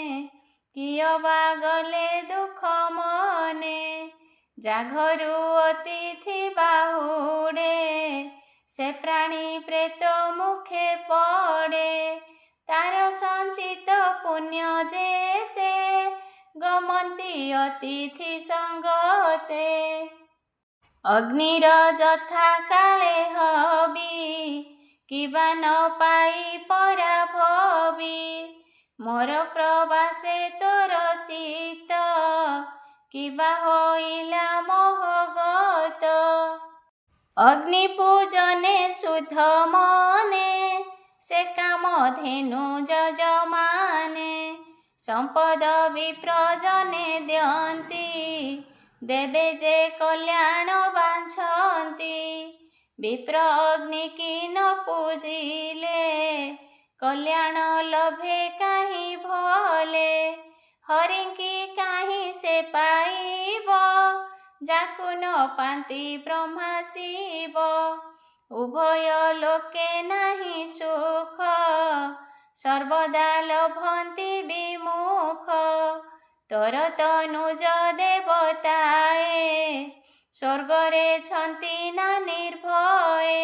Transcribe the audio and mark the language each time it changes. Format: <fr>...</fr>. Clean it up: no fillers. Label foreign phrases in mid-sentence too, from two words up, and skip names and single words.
<or>କିଅବା ଗଲେ ଦୁଃଖ ମନେ ଯାଘରୁ ଅତିଥି ବାହୁଡ଼େ ସେ ପ୍ରାଣୀ ପ୍ରେତ ମୁଖେ ପଡ଼େ ତାର ସଞ୍ଚିତ ପୁଣ୍ୟ ଯେତେ ଗମନ୍ତି ଅତିଥି ସଙ୍ଗତେ ଅଗ୍ନିର ଯଥା କାଳେ ହବି କିବା ନ ପାଇ ପରା ଭବି ମୋର ପ୍ରବାସେ ତୋର ଚିତ୍ତ କିବା ହୋଇଲା ମୋହଗତ ଅଗ୍ନି ପୂଜନେ ଶୁଦ୍ଧ ମନେ ସେ କାମ ଧେନୁ ଯଜମାନେ ସମ୍ପଦ ବିପ୍ରଜନେ ଦିଅନ୍ତି ଦେବେ ଯେ କଲ୍ୟାଣ ବାଞ୍ଛନ୍ତି ବିପ୍ର ଅଗ୍ନି କି ନ ପୂଜିଲେ କଲ୍ୟାଣ ଲଭେ କାହିଁ ଭଲେ ହରିଙ୍କି କାହିଁ ସେ ପାଇବ ଯାକୁ ନ ପାନ୍ତି ବ୍ରହ୍ମା ଶିବ। ଉଭୟ ଲୋକେ ନାହିଁ ସୁଖ, ସର୍ବଦା ଲଭନ୍ତି ବିମୁଖ। ତୋର ତନୁଜ ଦେବତାଏ, ସ୍ୱର୍ଗରେ ଛନ୍ତି ନା ନିର୍ଭଏ।</or>